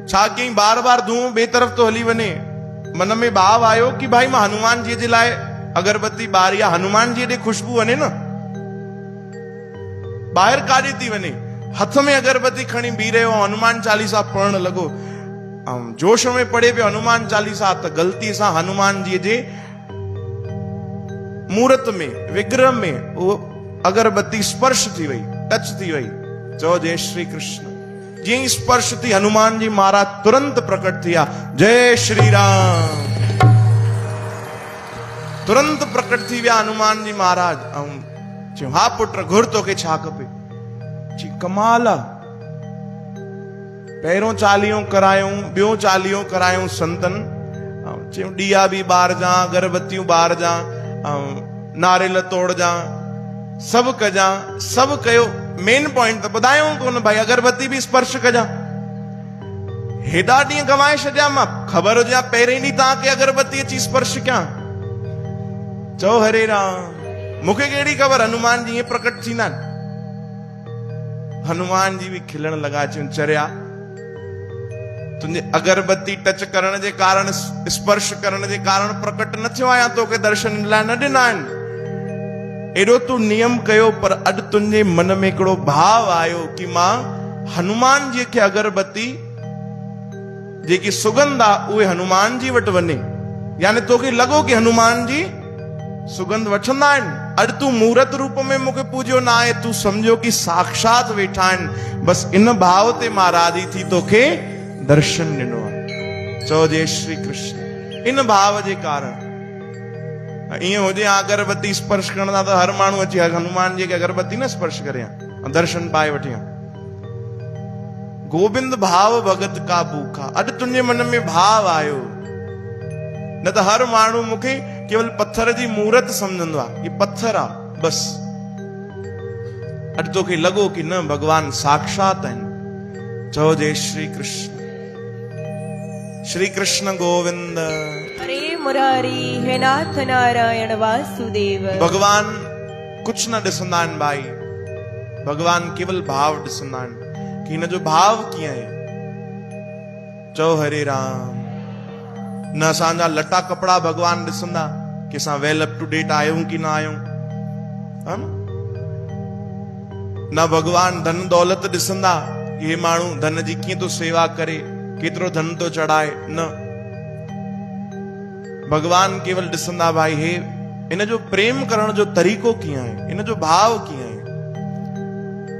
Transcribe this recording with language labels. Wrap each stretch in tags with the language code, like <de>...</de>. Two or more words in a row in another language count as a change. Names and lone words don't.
<sd>छा कई बार बार धुओं बे तरफ तो हली वने, मन में भाव आयो कि भाई मां हनुमान जी जे लाए अगरबत्ती बार या हनुमान जी ॾे खुशबू वने न, ॿाहिरि काॾे थी वने, हथ में अगरबत्ती खणी बीह रहियो, हनुमान चालीसा पढ़ण लॻो, जोश में पढ़े पियो हनुमान चालीसा, त ग़लती सां हनुमान जी जे मूर्त में विग्रह में वो अगरबत्ती स्पर्श थी वई, टच थी वई। चओ जय श्री कृष्ण। जीअं स्पर्श थी हनुमान जी महाराज तुरंत प्रकट थिया, जय श्री राम। तुरंत प्रकट थी विया हनुमान जी महाराज। चयो हा पुट घुर तोखे छा खपे? जी कमाल आ, पहिरों चालीहो करायूं, ॿियो चालीहो करायूं संतन, चयो ॾिया बि ॿार जा, अगरबत्तियूं ॿार जा, नारेल तोड़ जा, सभु कजा, सभु कयो,</sd> <en>main point</en> <sd>त ॿुधायूं कोन भाई अगरबत्ती बि स्पर्श कजा। हेॾा ॾींहं गवाए छॾिया, मां ख़बर हुजे हा पहिरें ॾींहुं तव्हांखे अगरबत्ती अची स्पर्श कयां। चओ हरे राम। मूंखे कहिड़ी ख़बर हनुमान जी ईअं प्रकट थींदा आहिनि। हनुमान जी बि खिलण लॻा, चयूं चरिया तुंहिंजे अगरबत्ती टच करण जे कारण, स्पर्श करण जे कारण प्रकट न थियो आहियां, तोखे दर्शन लाइ न ॾिना आहिनि। एॾो तूं नियम कयो, पर अॼु तुंहिंजे मन में हिकिड़ो भाव आयो कि मां हनुमान जी खे अगरबत्ती जेकी सुगंध आहे उहे हनुमान जी वटि वञे, यानी तोखे लॻो कि हनुमान जी सुगंध वठंदा आहिनि। अॼु तूं मूर्त रूप में मूंखे पूजियो न आहे, तूं सम्झो कि साक्षात वेठा आहिनि। बसि इन भाव ते मां राज़ी थी तोखे दर्शन ॾिनो आहे। चओ जय श्री कृष्ण। इन भाव जे कारण ईअं हुजे अगरबत्ती स्पर्श करणा त हर माण्हू अची हनुमान जी खे अगरबत्ती न स्पर्श करे दर्शन पाए वठे।</sd> <hi>गोविंद भाव भगत का भूखा।</hi> <sd>अॼु तुंहिंजे मन में भाव आयो, न त हर माण्हू मूंखे केवल पत्थर जी मूर्त समझंदो आहे, ये पत्थर आहे बस। अॼु तोखे लॻो कि न भगवान साक्षात आहिनि। चओ जय श्री कृष्ण। श्री कृष्ण गोविंद</sd> <sa>हरे मुरारी हे नाथ नारायण वासुदेव।</sa> <sd>भगवान कुछ न ॾिसंदा आहिनि भाई, भगवान केवल भाव ॾिसंदा आहिनि कि हिन जो भाव कीअं आहे। चओ हरे राम। न असांजा लटा कपड़ा भगवान ॾिसंदा कि असां</sd> <en>well up to date</en> <sd>आहियूं कि न आहियूं, न भगवान धन दौलत ॾिसंदा कि हे माण्हू धन जी कीअं थो सेवा करे, केतिरो धन थो चढ़ाए। न, भगवान केवल ॾिसंदा भाई हे इन जो प्रेम करण जो तरीक़ो कीअं आहे, इन जो भाव कीअं आहे।</sd>